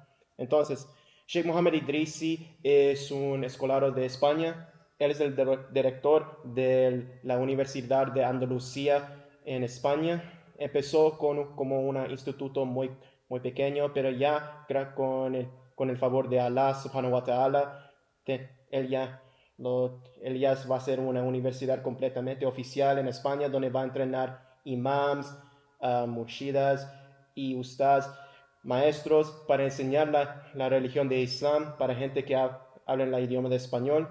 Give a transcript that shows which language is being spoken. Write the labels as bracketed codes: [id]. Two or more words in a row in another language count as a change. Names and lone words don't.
[es] Entonces, Sheikh Mohammed Idrisi es un escolar de España. Él es el director de la Universidad de Andalucía en España. Empezó como un instituto muy pequeño, pero ya con el favor de Allah [ar] سبحانه وتعالى, [es] él ya, él ya va a ser una universidad completamente oficial en España donde va a entrenar imams, murshidas y ustads, maestros para enseñar la religión de Islam para gente que habla el idioma de español.